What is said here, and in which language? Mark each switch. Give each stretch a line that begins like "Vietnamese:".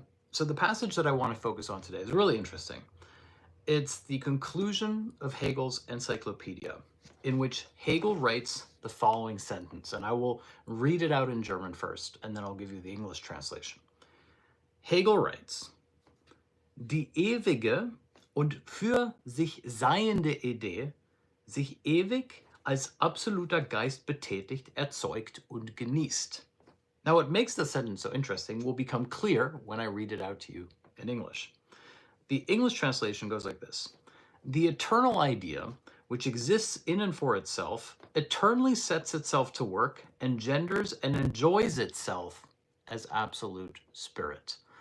English: So the passage that I want to focus on today is really interesting. It's the conclusion of Hegel's Encyclopedia, in which Hegel writes the following sentence, and I will read it out in German first, and then I'll give you the English translation. Hegel writes,
German: Die ewige und für sich seiende Idee, sich ewig als absoluter Geist betätigt, erzeugt und genießt.
English: Now, what makes the sentence so interesting will become clear when I read it out to you in English. The English translation goes like this. The eternal idea, which exists in and for itself, eternally sets itself to work, engenders and enjoys itself as absolute spirit.